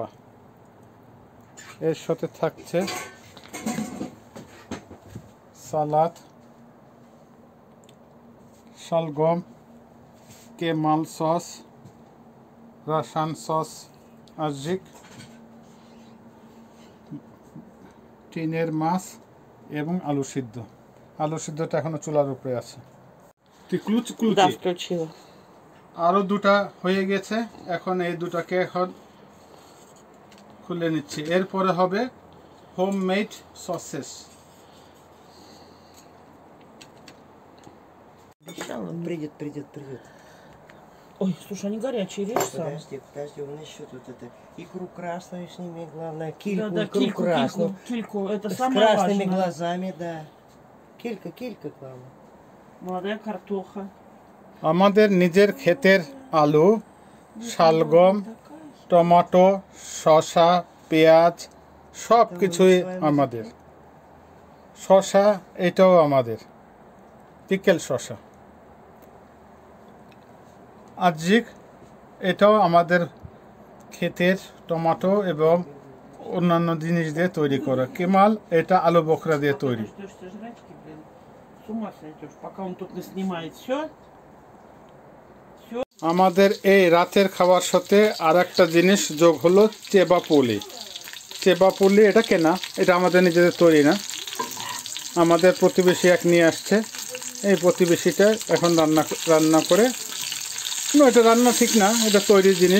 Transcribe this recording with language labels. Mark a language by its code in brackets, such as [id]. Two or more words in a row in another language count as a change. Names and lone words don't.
[bn] এর সাথে থাকছে সালাদ, শালগম, কেমাল সস, রাশান সস, আজিক, টিনের মাছ এবং আলু সিদ্ধ। আলু সিদ্ধটা এখনো চুলার উপরে আছে। আরো দুটা হয়ে গেছে, এখন এই দুটাকে এখন খুলে নিচ্ছি। এরপরে হবে হোমমেড সসেস। [ru] Придет. Ой, слушай, они горячие, режь сам. Подожди, у нас еще тут это икру красную сними, главное, Да, кильку, да, икру красную. кильку, это С самое красными важное. глазами, да. Килька главное. Молодая картоха. [bn] আমাদের নিজের ক্ষেতের আলু, শালগম, টমেটো, শসা, পেঁয়াজ সব কিছুই আমাদের। শসা এটাও আমাদের, পিকেল শসা। আজিক এটাও আমাদের ক্ষেতের টমেটো এবং অন্যান্য জিনিস দিয়ে তৈরি করা। কেমাল এটা আলু বকরা দিয়ে তৈরি। [ru] Дождешься жрачки, блин. С ума сойдешь, пока он тут не снимает все. [bn] আমাদের এই রাতের খাবার সাথে আর একটা জিনিস যোগ হলো চেবা পুলি। চেবা পুলি এটা কেনা, এটা আমাদের নিজেদের তৈরি না, আমাদের প্রতিবেশী এক নিয়ে আসছে। এই প্রতিবেশীটা এখন রান্না করে, এটা রান্না ঠিক না, এটা তৈরি জিনিস।